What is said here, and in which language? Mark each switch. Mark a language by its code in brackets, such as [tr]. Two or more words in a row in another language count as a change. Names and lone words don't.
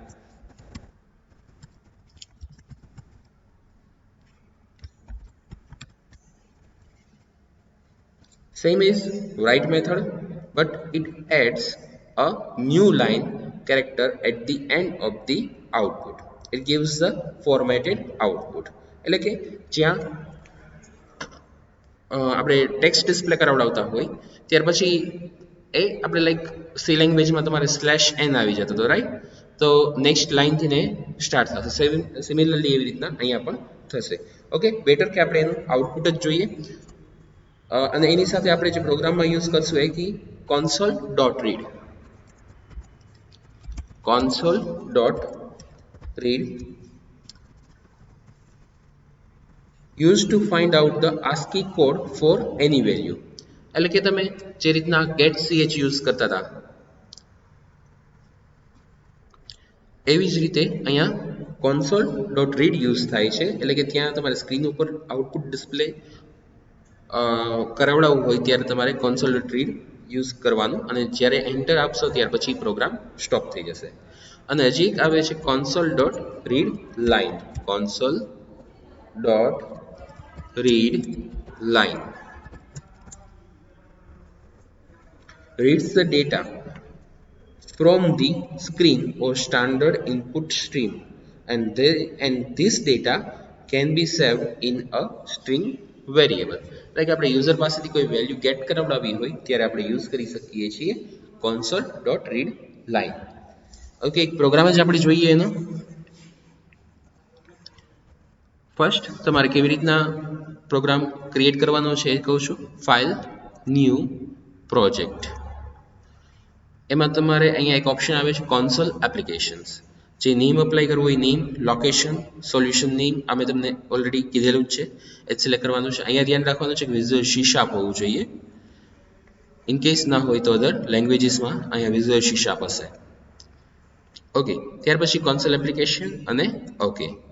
[en] Same is write method, but it adds a new line character at the end of the output. It gives the formatted output. [gu] એટલે કે જ્યાં આપણે [en] text display [gu] કરાવડાવતા હોય ત્યાર પછી એ આપણે [en] like C language [gu] તમારે /n આવી જતો હતો, રાઈટ? તો [en] next line [gu] ને સ્ટાર્ટ થશે. સિમિલરલી એવી રીતના અહીંયા પણ થશે. [en] okay, better [gu] કે આપણે એનું આઉટપુટ જ જોઈએ. અને એની સાથે આપણે જે પ્રોગ્રામમાં યુઝ કરશું એ કે console.read. [en] console.read used to find out the ASCII code for any value. [gu] એટલે કે તમે જે રીતના get ch યુઝ કરતા હતા એવી જ રીતે અહીંયા console.read યુઝ થાય છે. એટલે કે ત્યાં તમારે સ્ક્રીન ઉપર [en] output display [gu] કરાવડાવવું હોય ત્યારે તમારે console.read યુઝ કરવાનું અને જ્યારે એન્ટર આપશો ત્યાર પછી [en] program stop [gu] થઈ જશે. અને હજી એક આવે છે console.readLine. [en] console.readLine reads the data from the screen or standard input stream, and this data can be saved in a string variable. [gu] લાઈક આપણે યુઝર પાસેથી કોઈ [en] value get [gu] કરાવડાવી હોય ત્યારે આપણે યુઝ કરી શકીએ છીએ console.readLine. ઓકે, એક પ્રોગ્રામ જ આપણે જોઈએ એનો. ફર્સ્ટ તમારે કેવી રીતના [en] program create [gu] કરવાનો છે એ કહું છું. [en] file, new, project. [gu] એમાં તમારે અહીંયા એક ઓપ્શન આવે છે [en] console applications. [gu] જે [en] name apply [gu] કરવું હોય [en] name, location, solution name [gu] આ મેં તમને ઓલરેડી કીધેલું જ છે, એ સિલેક્ટ કરવાનું છે. અહીંયા ધ્યાન રાખવાનું છે કે વિઝ્યુઅલ C# હોવું જોઈએ. [en] in case [gu] ના હોય તો [en] other languages [gu] અહીંયા વિઝ્યુઅલ C# હશે. ઓકે, ત્યાર પછી [en] console application [gu] અને ઓકે.